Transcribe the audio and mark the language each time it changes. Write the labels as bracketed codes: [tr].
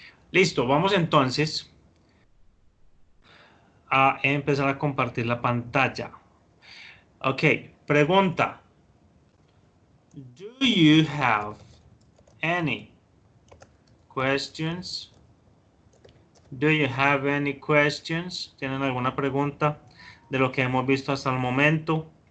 [es] Listo, vamos entonces a empezar a compartir la pantalla. Ok, pregunta. [en] Do you have any questions? Do you have any questions? [es] ¿Tienen alguna pregunta de lo que hemos visto hasta el momento?